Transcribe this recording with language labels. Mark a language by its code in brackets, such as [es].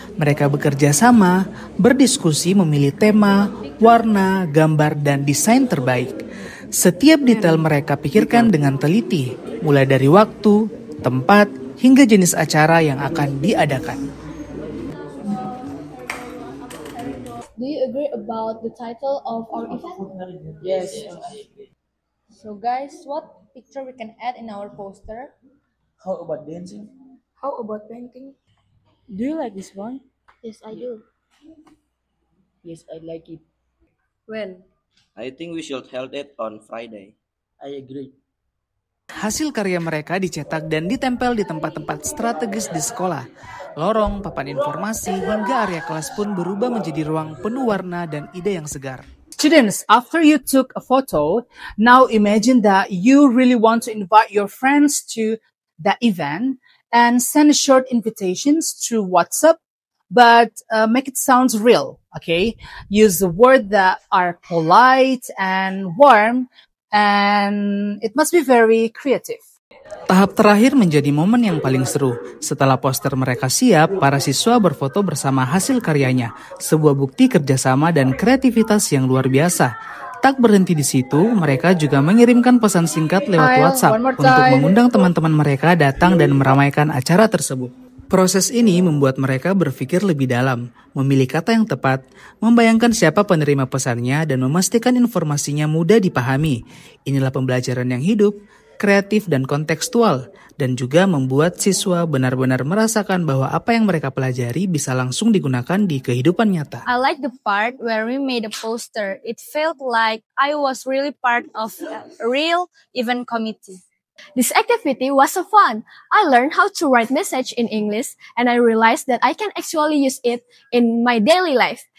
[id] Mereka bekerja sama, berdiskusi memilih tema, warna, gambar, dan desain terbaik. Setiap detail mereka pikirkan dengan teliti, mulai dari waktu, tempat, hingga jenis acara yang akan diadakan. [en] Do you agree about the title of our event? Yes. So guys, what picture we can add in our poster? How about dancing? How about painting? Do you like this one? Yes, I do. Yes, I like it. When? I think we should hold it on Friday. I agree. [id] Hasil karya mereka dicetak dan ditempel di tempat-tempat strategis di sekolah. Lorong, papan informasi, hingga area kelas pun berubah menjadi ruang penuh warna dan ide yang segar. [en] Students, after you took a photo, now imagine that you really want to invite your friends to the event and send short invitations through WhatsApp, but make it sounds real, okay? Use the words that are polite and warm, and it must be very creative. [id] Tahap terakhir menjadi momen yang paling seru. Setelah poster mereka siap, para siswa berfoto bersama hasil karyanya. Sebuah bukti kerjasama dan kreativitas yang luar biasa. Tak berhenti di situ, mereka juga mengirimkan pesan singkat lewat WhatsApp untuk mengundang teman-teman mereka datang dan meramaikan acara tersebut. Proses ini membuat mereka berpikir lebih dalam, memilih kata yang tepat, membayangkan siapa penerima pesannya, dan memastikan informasinya mudah dipahami. Inilah pembelajaran yang hidup, kreatif, dan kontekstual, dan juga membuat siswa benar-benar merasakan bahwa apa yang mereka pelajari bisa langsung digunakan di kehidupan nyata. [en] I like the part where we made a poster. It felt like I was really part of a real event committee. This activity was so fun. I learned how to write message in English and I realized that I can actually use it in my daily life.